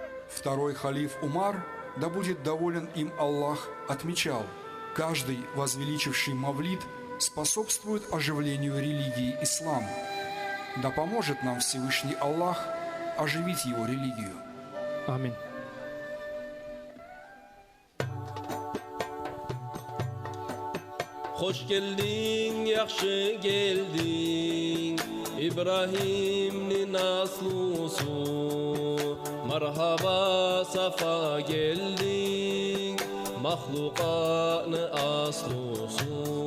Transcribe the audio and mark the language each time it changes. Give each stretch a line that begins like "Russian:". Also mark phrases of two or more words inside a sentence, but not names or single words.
Russian: Второй халиф Умар, да будет доволен им Аллах, отмечал: каждый, возвеличивший мавлид, способствует оживлению религии ислам. Да поможет нам Всевышний Аллах оживить его религию. Аминь.
Azerbaijani: Hoş geldin, yaxşı geldin, İbrahim'nin aslusu. Merhaba, safa geldin, mahlukatın aslusu.